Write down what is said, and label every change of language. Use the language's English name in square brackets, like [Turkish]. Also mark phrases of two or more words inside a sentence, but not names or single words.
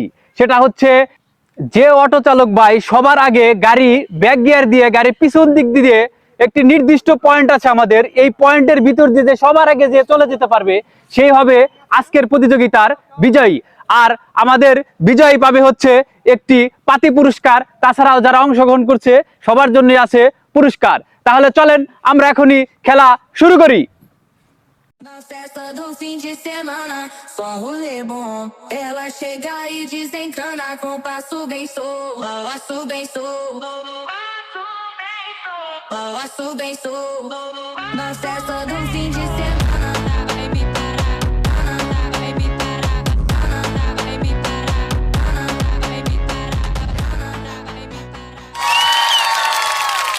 [Bangla] সেটা হচ্ছে যে অটো চালক ভাই সবার আগে গাড়ি ব্যাক গিয়ার দিয়ে গাড়ি পিছন দিক দিয়ে একটি নির্দিষ্ট পয়েন্ট আছে আমাদের, এই পয়েন্টের ভিতর দিয়ে সবার আগে যে চলে যেতে পারবে সেই হবে আজকের প্রতিযোগিতার বিজয়ী। আর আমাদের বিজয়ী পাবে হচ্ছে একটি পাতি পুরস্কার, তাছাড়াও যারা অংশগ্রহণ করছে সবার জন্য আছে পুরস্কার। তাহলে চলেন আমরা eখনই খেলা শুরু করি। [Portuguese] Na festa do fim de semana, só rolê bom. Ela chega e desencana com passo bem solto, passo bem solto, passo bem solto. Na festa do fim de semana, vai me parar, vai me parar, vai me parar, vai me parar, vai me parar.